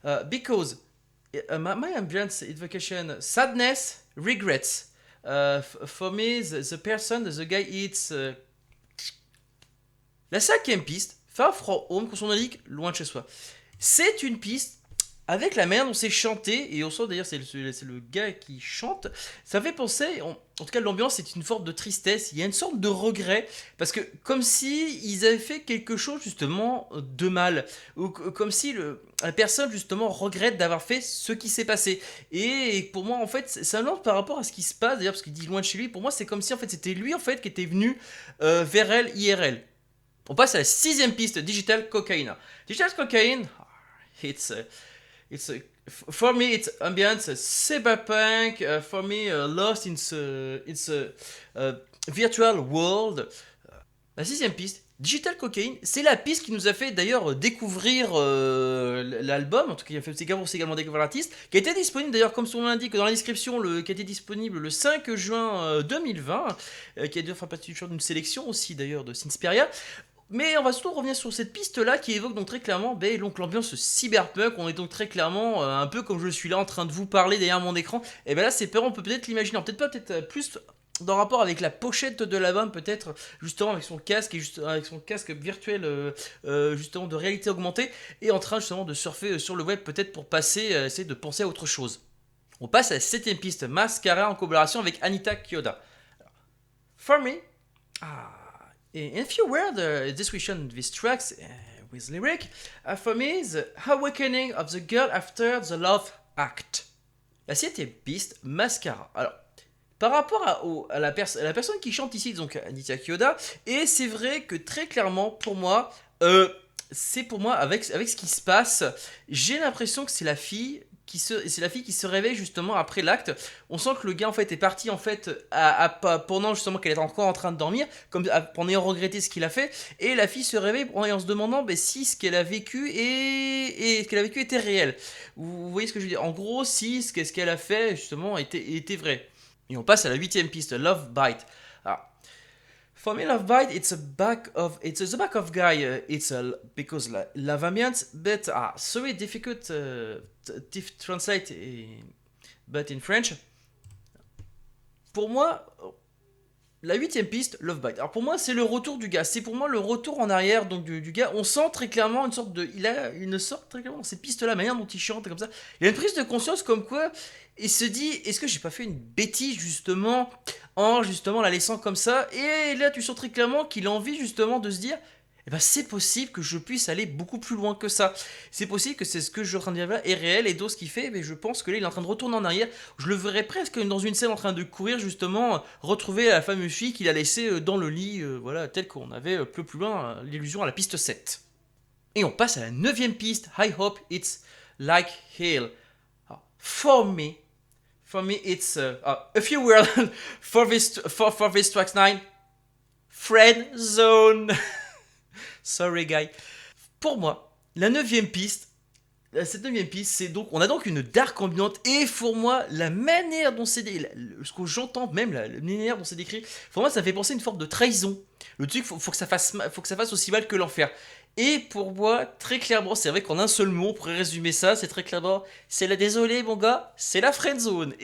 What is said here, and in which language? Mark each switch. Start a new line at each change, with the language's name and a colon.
English: Because my ambient evocation sadness, regrets. For me, the person, the guy, it's.
French: La cinquième piste, Far From Home, qu'on indique loin de chez soi. C'est une piste avec la manière dont c'est chanté, et on sent d'ailleurs c'est le gars qui chante. Ça fait penser, en tout cas l'ambiance c'est une forme de tristesse, il y a une sorte de regret, parce que comme si ils avaient fait quelque chose justement de mal, ou comme si la personne justement regrette d'avoir fait ce qui s'est passé. Et pour moi en fait c'est un ordre par rapport à ce qui se passe, d'ailleurs parce qu'il dit loin de chez lui, pour moi c'est comme si en fait c'était lui en fait qui était venu vers elle IRL. On passe à la sixième piste, Digital Cocaine. Digital Cocaine,
English: it's For me, it's ambience, cyberpunk. For me, lost in its virtual world.
French: La sixième piste, Digital Cocaine, c'est la piste qui nous a fait d'ailleurs découvrir l'album, en tout cas qui a fait également découvrir l'artiste, qui a été disponible d'ailleurs comme son nom l'indique dans la description, qui a été disponible le 5 juin 2020, qui a dû faire partie d'une sélection aussi d'ailleurs de Sinsperia. Mais on va surtout revenir sur cette piste-là qui évoque donc très clairement donc l'ambiance cyberpunk. On est donc très clairement un peu comme je suis là en train de vous parler derrière mon écran. Et bien là, c'est on peut peut-être l'imaginer, peut-être pas, peut-être plus dans rapport avec la pochette de l'album, peut-être justement avec son casque et avec son casque virtuel justement de réalité augmentée et en train justement de surfer sur le web peut-être pour passer, essayer de penser à autre chose. On passe à la septième piste, Mascara en collaboration avec Anita Kyoda.
English: For me, in a few words, the description of these tracks with lyric, for me, the awakening of the girl after the love act.
French: La septième piste, Mascara. Alors, par rapport à la personne qui chante ici, donc Anita Kyoda, et c'est vrai que très clairement, pour moi, avec ce qui se passe, j'ai l'impression que c'est la fille qui se réveille justement après l'acte. On sent que le gars en fait est parti en fait pendant justement qu'elle est encore en train de dormir, comme en ayant regretté ce qu'il a fait, et la fille se réveille en se demandant si ce qu'elle a vécu était réel. Vous voyez ce que je veux dire? En gros, si ce qu'elle a fait justement était vrai. Et on passe à la huitième piste, Love Bite.
English: Alors, for me, Love Bite, it's the back of guy. Because love ambience, but sorry, difficult to translate, but in French.
French: Pour moi, la huitième piste, Love Bite. Alors pour moi, c'est le retour du gars. C'est pour moi le retour en arrière donc du gars. On sent très clairement il a une sorte très clairement dans ces pistes-là, la manière dont il chante comme ça. Il a une prise de conscience comme quoi il se dit, est-ce que j'ai pas fait une bêtise justement en justement la laissant comme ça. Et là, tu sens très clairement qu'il a envie justement de se dire, eh ben, c'est possible que je puisse aller beaucoup plus loin que ça. C'est possible que c'est ce que je suis en train de dire là est réel et donc ce qu'il fait, mais je pense que là il est en train de retourner en arrière. Je le verrais presque dans une scène en train de courir justement, retrouver la fameuse fille qu'il a laissée dans le lit, voilà, tel qu'on avait un peu plus loin l'illusion à la piste 7. Et on passe à la neuvième piste, I Hope It's Like Hell.
English: For me it's a few words for this track 9. Friend Zone. Sorry, guy.
French: Pour moi, cette neuvième piste, c'est donc, on a donc une dark ambiante et pour moi, la manière dont c'est ce que j'entends, même la manière dont c'est décrit, pour moi, ça me fait penser à une forme de trahison. Le truc, faut que ça fasse aussi mal que l'enfer. Et pour moi, très clairement, c'est vrai qu'en un seul mot, on pourrait résumer ça, c'est très clairement, c'est la désolé, mon gars, c'est la friend zone.